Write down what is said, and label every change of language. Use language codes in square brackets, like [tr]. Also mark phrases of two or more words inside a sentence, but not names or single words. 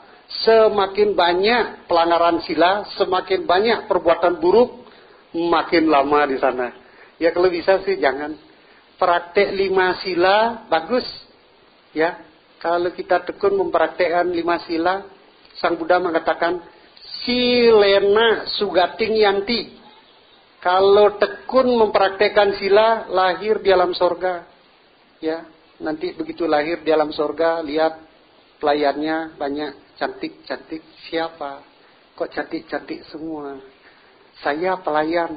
[id] Semakin banyak pelanggaran sila, semakin banyak perbuatan buruk, makin lama di sana. Ya kalau bisa sih jangan. Praktek 5 sila bagus. Ya, kalau kita tekun mempraktekkan 5 sila, Sang Buddha mengatakan [pi] silena sugating yanti. [id] Kalau tekun mempraktekkan sila, lahir di alam sorga. Ya, nanti begitu lahir di alam sorga, lihat pelayannya banyak cantik-cantik. Siapa? Kok cantik-cantik semua? Saya pelayan.